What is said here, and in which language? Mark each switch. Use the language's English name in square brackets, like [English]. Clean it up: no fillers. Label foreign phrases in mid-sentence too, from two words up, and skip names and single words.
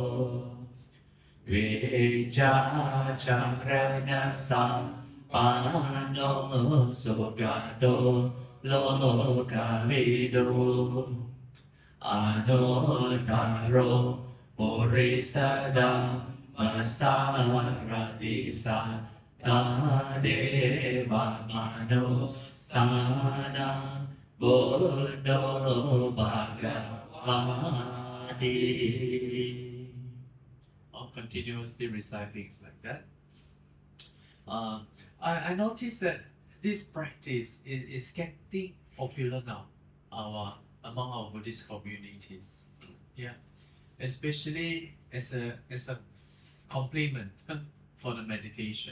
[Pali] Vijacarana Sampano Sugado Lokavido Anodaro Purisadam Masaradisa Tadeva Manusanam Buddho Bhagavati. [English] I'll continuously recite things like that. I noticed that this practice is getting popular now among our Buddhist communities. Yeah, especially as a complement for the meditation.